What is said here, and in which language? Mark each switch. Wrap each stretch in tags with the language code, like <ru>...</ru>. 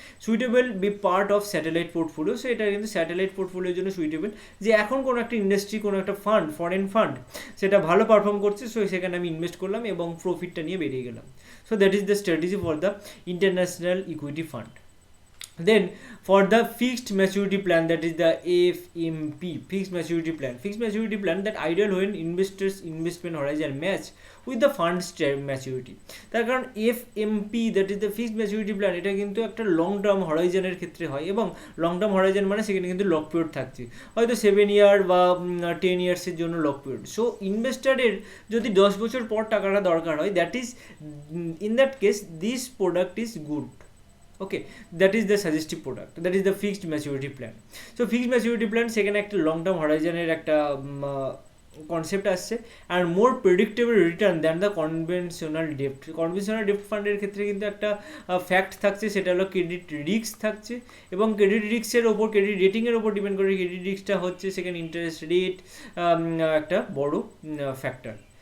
<en>Suitable be part of satellite portfolio.</en> <bn>So এটা কিন্তু satellite পোর্টফোলিওর জন্য সুইটেবল, যে এখন কোনো একটা ইন্ডাস্ট্রি, কোনো একটা ফান্ড, ফরেন ফান্ড, সেটা ভালো পারফর্ম করছে, সো সেখানে আমি ইনভেস্ট করলাম এবং প্রফিটটা নিয়ে বেরিয়ে গেলাম।</bn> <en>So that is the strategy for the international equity fund. Then for the fixed maturity plan, that is the FMP, fixed maturity plan that ideal when investors investment horizon match with the fund's maturity.</en> <bn>তার কারণ FMP,</bn> <en>that is the fixed maturity plan,</en> <bn>এটা কিন্তু একটা long term হরাইজনের ক্ষেত্রে হয় এবং long term Horizon মানে সেখানে কিন্তু লক পিরিয়ড থাকছে, হয়তো 7 ইয়ার বা 10 ইয়ার্সের জন্য লক পিরিয়ড। সো ইনভেস্টারের যদি 10 বছর পর টাকাটা দরকার হয়,</bn> <en>That is in that case this product is good. Okay, that is the suggestive product, that is the fixed maturity plan.</en> <bn>So fixed maturity plan সেখানে একটা লং টার্ম হরাইজনের একটা কনসেপ্ট আসছে,</bn> <en>R more predictable return than the conventional ডেপ্ট।</en> <bn>Conventional ডেপ্ট ফান্ডের ক্ষেত্রে কিন্তু একটা fact থাকছে, সেটা হলো ক্রেডিট রিস্ক থাকছে, এবং ক্রেডিট রিস্কের ওপর, ক্রেডিট রেটিংয়ের ওপর ডিপেন্ড করে ক্রেডিট রিস্কটা হচ্ছে, সেখানে ইন্টারেস্ট রেট একটা বড় ফ্যাক্টর।</bn>